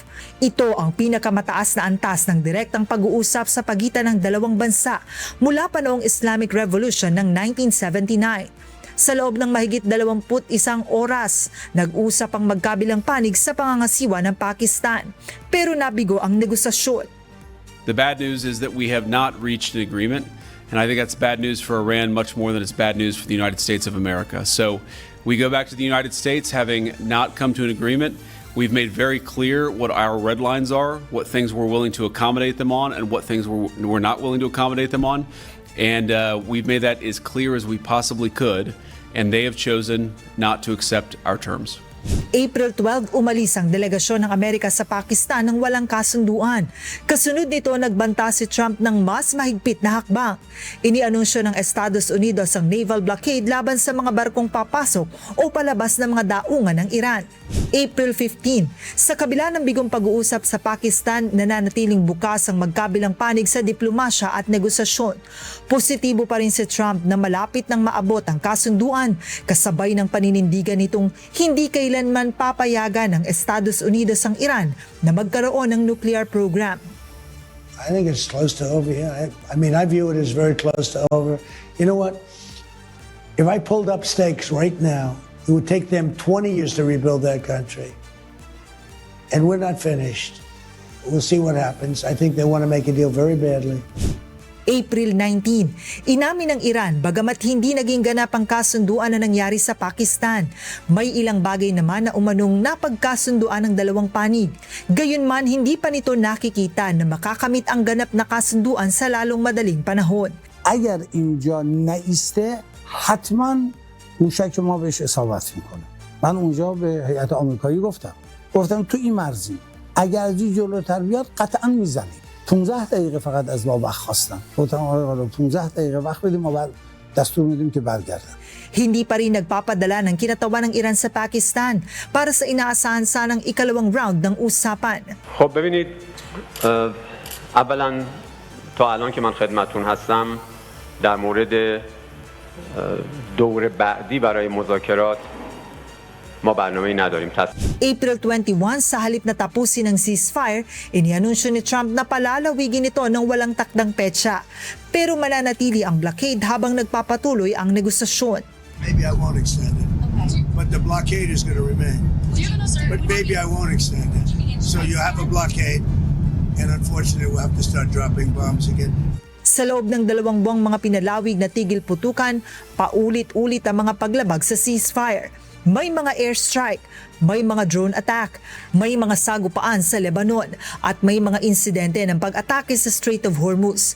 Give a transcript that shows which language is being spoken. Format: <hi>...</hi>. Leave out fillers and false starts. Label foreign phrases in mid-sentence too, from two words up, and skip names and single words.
<tl>Ito ang pinakamataas na antas ng direktang pag-uusap sa pagitan ng dalawang bansa mula pa noong Islamic Revolution ng 1979. Sa loob ng mahigit 21 oras, nag-usap ang magkabilang panig sa pangangasiwa ng Pakistan. Pero nabigo ang negosasyon.</tl> <en>The bad news is that we have not reached an agreement, and I think that's bad news for Iran much more than it's bad news for the United States of America. So we go back to the United States having not come to an agreement. We've made very clear what our red lines are, what things we're willing to accommodate them on, and what things we're not willing to accommodate them on. And we've made that as clear as we possibly could, and they have chosen not to accept our terms.</en> <tl>April 12, umalis ang delegasyon ng Amerika sa Pakistan nang walang kasunduan. Kasunod nito, nagbanta si Trump ng mas mahigpit na hakbang. Inianunsyo ng Estados Unidos ang naval blockade laban sa mga barkong papasok o palabas ng mga daungan ng Iran. April 15, sa kabila ng bigong pag-uusap sa Pakistan, nananatiling bukas ang magkabilang panig sa diplomasya at negosasyon. Positibo pa rin si Trump na malapit nang maabot ang kasunduan, kasabay ng paninindigan nitong hindi kailanman papayagan ng Estados Unidos ang Iran na magkaroon ng</tl> <en>nuclear program. I think it's close to over here. I mean, I view it as very close to over. You know what? If I pulled up stakes right now, it would take them 20 years to rebuild that country. And we're not finished. We'll see what happens. I think they want to make a deal very badly.</en> <tl>April 19, inamin ng Iran bagamat hindi naging ganap ang kasunduan na nangyari sa Pakistan. May ilang bagay naman na umanong napagkasunduan ng dalawang panig. Gayunman, hindi pa nito nakikita na makakamit ang ganap na kasunduan sa lalong madaling panahon.</tl> <fa>اگر اینجا نایسته حتما موشک ما بهش اصابت میکنه. من اونجا به هیئت آمریکایی گفتم تو این مرزی اگر از این جلوتر بیاد قطعا میزنیم. 15 دقیقه فقط از ما وقت خواستن. گفتم آقا 15 دقیقه وقت بدیم ما بعد دستور میدیم که برگردن.</fa> <tl>Hindi pa rin nagpapadala ng kinatawan ng Iran sa Pakistan para sa inaasahan sanang ikalawang round ng usapan.</tl> <fa>خب ببینید اولا تا الان که من خدمتتون هستم در مورد دور بعدی برای مذاکرات ما برنامه‌ای نداریم.</fa> <tl>April 21, sa halip na tapusin ang ceasefire, inianunsyo ni Trump na palalawigin ito ng walang takdang petsa. Pero mananatili ang blockade habang nagpapatuloy ang negosasyon.</tl> <en>Maybe I won't extend it. But the blockade is going to remain. But maybe I won't extend it. So you have a blockade, and unfortunately we'll have to start dropping bombs again.</en> <tl>Sa loob ng 2 buwang mga pinalawig na tigil putukan, paulit-ulit ang mga paglabag sa ceasefire. May mga airstrike, may mga</tl> <en>drone attack,</en> <tl>may mga sagupaan sa Lebanon at may mga insidente ng pag-atake sa Strait of Hormuz.</tl>